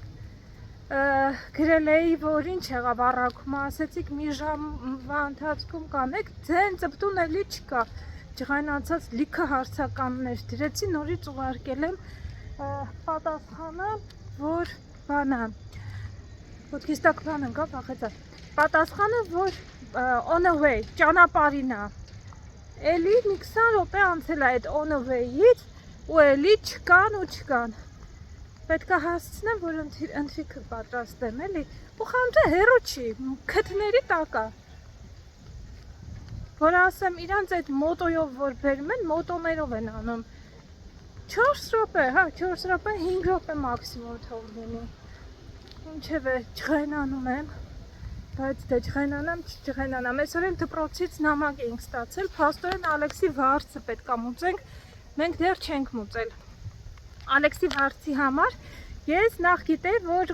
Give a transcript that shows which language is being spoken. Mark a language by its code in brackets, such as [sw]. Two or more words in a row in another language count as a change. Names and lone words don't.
[hy] գրել էի, որ ինչ եղավ առաքումը, ասեցիք մի ժամվա ընթացքում կանեք, ձեն ծպտուն էլի չկա, ջղայնացած լիքը հարցականներ դրեցի, նորից ուղարկել եմ պատասխանը, որ բանը, ոտքիս տակ բան ընկա, վախեցա, պատասխանը, որ [en] on the way, [hy] ճանապարհին է, էլի մի 20 րոպե անցել է այդ [en] on the way- [hy] ից, ու էլի չկան ու չկան, պետք է հասցնեմ, որ ընթրիքը պատրաստեմ, էլի, ու խանութը հեռու չի, քթների տակ է, որ ասեմ, իրանց այդ մոտոյով որ բերում են, մոտոներով են անում, 4 րոպե, հա, 4 րոպե, 5 րոպե մաքսիմում թող լինի։ Ինչևէ, ջղայնանում եմ, բայց դե ջղայնանամ, այսօր էլ դպրոցից նամակ էինք ստացել, փաստորեն Ալեքսի վարձը պետք է մուծենք, մենք դեռ չենք մուծել։ Ալեքսի վարձի համար ես նախ գիտեի, որ